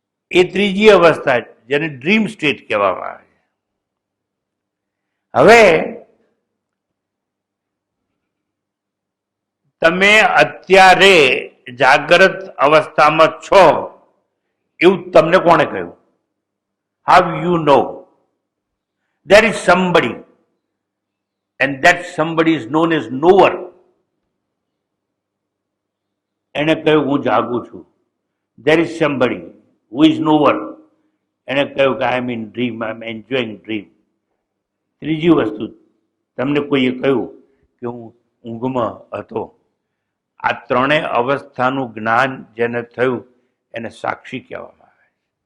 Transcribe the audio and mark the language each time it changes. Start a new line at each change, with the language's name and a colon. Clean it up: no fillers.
Gujarati: એ ત્રીજી અવસ્થા જેને ડ્રીમ સ્ટેટ કહેવામાં આવે છે. હવે તમે અત્યારે જાગ્રત અવસ્થામાં છો એવું તમને કોણે કહ્યું?
English: How you know? There is somebody, and that somebody is known as knower.
Gujarati: એને કહ્યું હું જાગું છું.
English: There is somebody who is knower.
Gujarati: એને કહ્યું કે
English: I am in dream, I am enjoying dream.
Gujarati: ત્રીજી વસ્તુ, તમને કોઈએ કહ્યું કે હું ઊંઘમાં હતો. આ ત્રણેય અવસ્થાનું જ્ઞાન જેને થયું એને સાક્ષી કહેવામાં આવે છે.